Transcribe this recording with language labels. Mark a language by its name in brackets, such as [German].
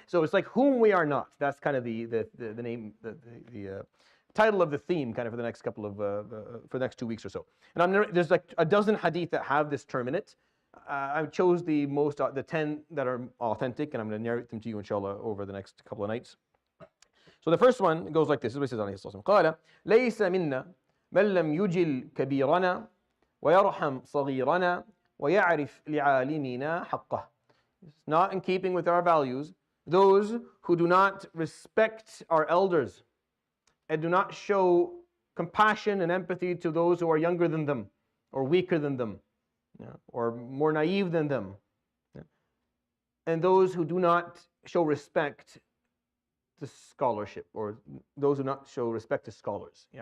[English] So it's like whom we are not. That's kind of the name, the title of the theme, kind of for the next couple of for the next 2 weeks or so. And there's like a dozen hadith that have this term in it. I chose the 10 that are authentic, and I'm going to narrate them to you, inshallah, over the next couple of nights. So the first one goes like this. This is what he says, [Arabic] عليه الصلاة والسلام. قال ليس منا من لم يجل كبيرنا ويرحم صغيرنا ويعرف لعالمنا حقه. [English] It's not in keeping with our values, those who do not respect our elders and do not show compassion and empathy to those who are younger than them or weaker than them, or more naive than them, and those who do not show respect to scholarship, or those who not show respect to scholars.